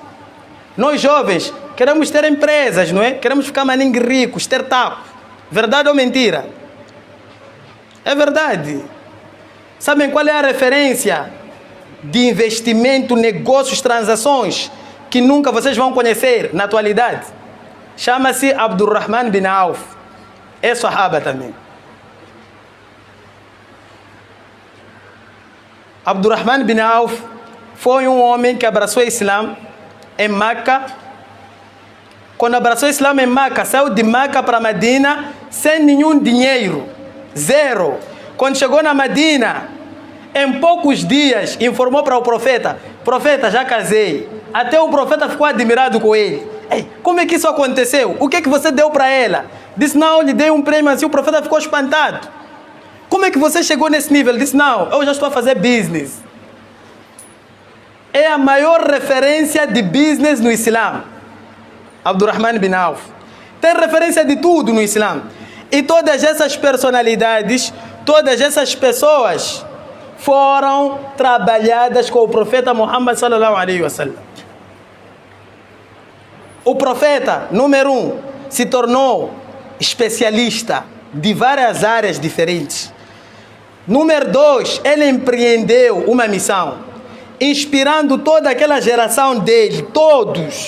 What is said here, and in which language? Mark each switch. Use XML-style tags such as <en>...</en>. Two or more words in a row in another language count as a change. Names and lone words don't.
<pt>Nós jovens queremos ter empresas, não é? Queremos ficar maninhos ricos, ter taco. Verdade ou mentira? É verdade. Sabem qual é a referência de investimento, negócios, transações que nunca vocês vão conhecer na atualidade? Chama-se Abdurrahman bin Auf. É sahaba também. Abdurrahman bin Auf foi um homem que abraçou o Islã em Meca. Quando abraçou o Islã em Meca, saiu de Meca para Medina sem nenhum dinheiro, zero. Quando chegou na Medina, em poucos dias, informou para o profeta: profeta, já casei. Até o profeta ficou admirado com ele. Ei, como é que isso aconteceu? O que é que você deu para ela? Disse, não, eu lhe dei um prêmio assim. O profeta ficou espantado. Como é que você chegou nesse nível? Disse, não, eu já estou a fazer business. É a maior referência de business no Islã. Abdurrahman bin Auf. Tem referência de tudo no Islã. E todas essas personalidades, todas essas pessoas foram trabalhadas com o profeta Muhammad</pt> <ar>صلى الله عليه وسلم.</ar> <pt>O profeta, número 1, se tornou especialista de várias áreas diferentes. Número 2, ele empreendeu uma missão, inspirando toda aquela geração dele, todos.</pt>